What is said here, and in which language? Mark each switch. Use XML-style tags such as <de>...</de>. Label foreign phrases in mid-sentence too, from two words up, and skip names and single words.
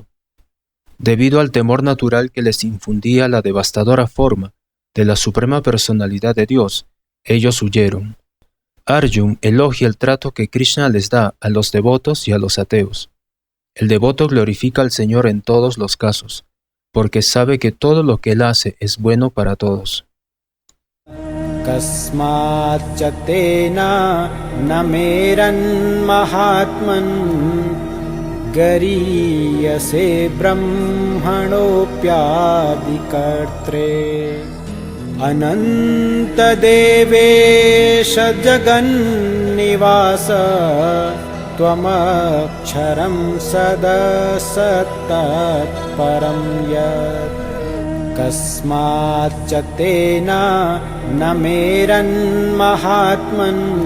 <es>Debido al temor natural que les infundía la devastadora forma de la Suprema Personalidad de Dios, ellos huyeron. Arjun elogia el trato que Krishna les da a los devotos y a los ateos. El devoto glorifica al Señor en todos los casos, porque sabe que todo lo que Él hace es bueno para todos.</es> <sa>कस्माच्च तेन नमेरन् महात्मन् गरीयसे ब्रह्मणोऽप्यादिकर्त्रे अनन्त देवेश जगन्निवास त्वमक्षरं सदसत्तत् परं यत् कस्माच्च तेन नमेरन् महात्मन्</sa>